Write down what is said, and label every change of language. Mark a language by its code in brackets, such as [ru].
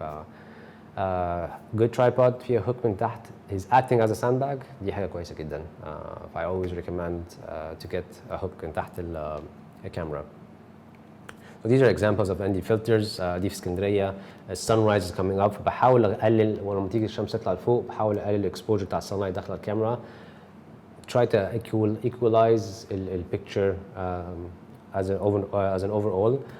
[en] ف good tripod فيها hook من تحت is acting as a sandbag، دي حاجه كويسه جدا. I always recommend to get a hook من تحت الكاميرا. So these are examples of ND filters. [ar] دي في اسكندريه. السانرايز is coming up، فبحاول اقلل ولما تيجي الشمس تطلع لفوق بحاول اقلل الاكسبوجر بتاع السانلايت داخل الكاميرا. [en] Try to equalize the picture as an overall.